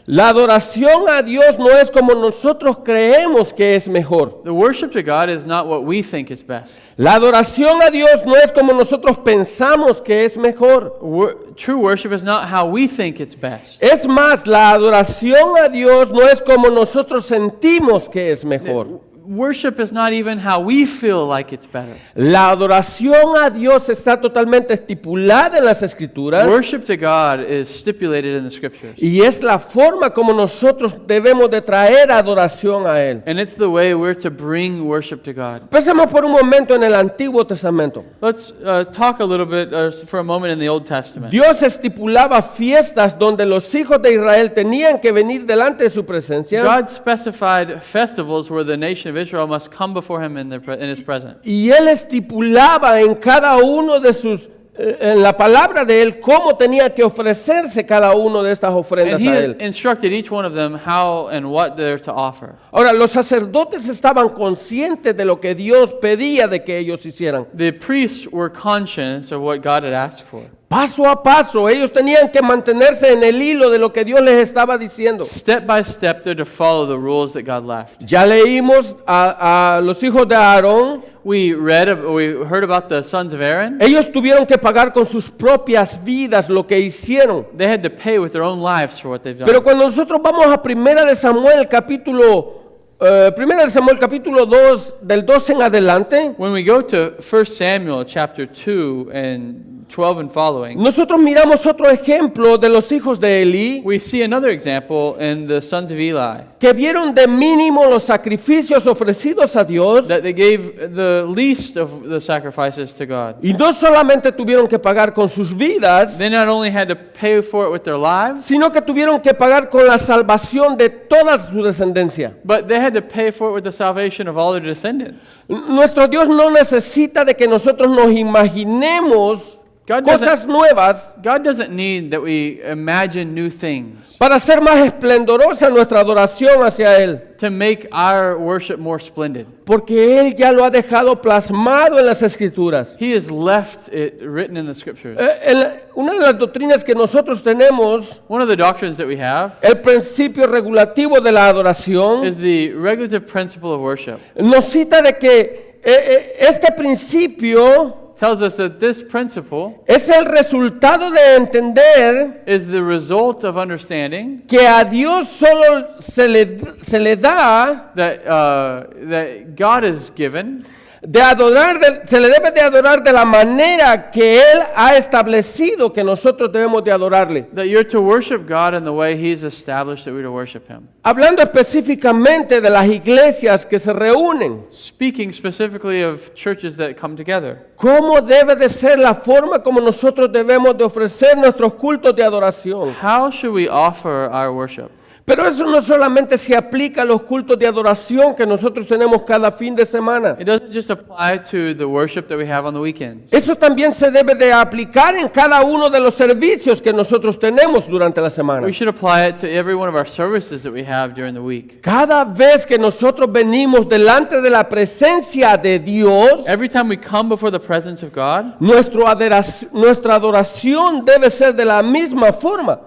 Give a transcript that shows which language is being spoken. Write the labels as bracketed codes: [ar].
[es] La adoración a Dios no es como nosotros creemos que es mejor. [en] The worship to God is not what we think is best. [es] La adoración a Dios no es como nosotros pensamos que es mejor. [en] True worship is not how we think it's best. [es] Es más, la adoración a Dios no es como nosotros sentimos que es mejor. [en] Worship is not even how we feel like it's better. [es] La adoración a Dios está totalmente estipulada en las Escrituras [en] Worship to God is stipulated in the scriptures. [es] y es la forma como nosotros debemos de traer adoración a Él. [en] And it's the way we're to bring worship to God. [es] Pensemos por un momento en el Antiguo Testamento. [en] Let's talk a little bit for a moment in the Old Testament. [es] Dios estipulaba fiestas donde los hijos de Israel tenían que venir delante de su presencia. [en] God specified festivals where the nation of Israel must come before Him in His presence. [es] Y Él estipulaba en cada uno de sus, en la palabra de Él, cómo tenía que ofrecerse cada uno de estas [en] And [es] ofrendas a Él. [en] He instructed each one of them how and what they're to offer. [es] Ahora, los sacerdotes estaban conscientes de lo que Dios pedía de que ellos hicieran. [en] The priests were conscious of what God had asked for. [es] Paso a paso, ellos tenían que mantenerse en el hilo de lo que Dios les estaba diciendo. [en] Step by step, they're to follow the rules that God left. [es] Ya leímos a los hijos de Aarón. [en] We heard about the sons of Aaron. [es] Ellos tuvieron que pagar con sus propias vidas lo que hicieron. [en] They had to pay with their own lives for what they've done. [es] Pero cuando nosotros vamos a 1 de Samuel capítulo Primera de Samuel capítulo 2, del 2 en adelante, [en] When we go to 1 Samuel chapter 2 and 12 and following, [es] nosotros miramos otro ejemplo de los hijos de Elí [en] we see another example in the sons of Eli, [es] que vieron de mínimo los sacrificios ofrecidos a Dios [en] that they gave the least of the sacrifices to God. [es] y no solamente tuvieron que pagar con sus vidas, [en] They not only had to pay for it with their lives, [es] sino que tuvieron que pagar con la salvación de toda su descendencia. [en] but they had to pay for it with the salvation of all their descendants. [es] Nuestro Dios no necesita de que nosotros nos imaginemos [en] God [es] cosas nuevas [en] God doesn't need that we imagine new things [es] para hacer más esplendorosa nuestra adoración hacia Él, [en] to make our worship more splendid. [es] porque Él ya lo ha dejado plasmado en las Escrituras. [en] He has left it written in the scriptures. [es] Una de las doctrinas que nosotros tenemos, [en] One of the doctrines that we have [es] el principio regulativo de la adoración, [en] is the regulative principle of worship. [es] nos cita de que este principio [en] Tells us that this principle [es] es el resultado de entender [en] is the result of understanding [es] que a Dios solo se le da [en] that God is given, [es] de adorar, se le debe de adorar de la manera que Él ha establecido que nosotros debemos de adorarle. [en] that you're to worship God in the way He's established that we're to worship Him. [es] Hablando específicamente de las iglesias que se reúnen, [en] Speaking specifically of churches that come together, [es] ¿cómo debe de ser la forma como nosotros debemos de ofrecer nuestros cultos de adoración? [en] how should we offer our worship? [es] Pero eso no solamente se aplica a los cultos de adoración que nosotros tenemos cada fin de semana. [en] It doesn't just apply to the worship that we have on the weekends. [es] Eso también se debe de aplicar en cada uno de los servicios que nosotros tenemos durante la semana. [en] We should apply it to every one of our services that we have during the week. [es] Cada vez que nosotros venimos delante de la presencia de Dios, [en] Every time we come before the presence of God, [es] nuestra adoración debe ser de la misma forma.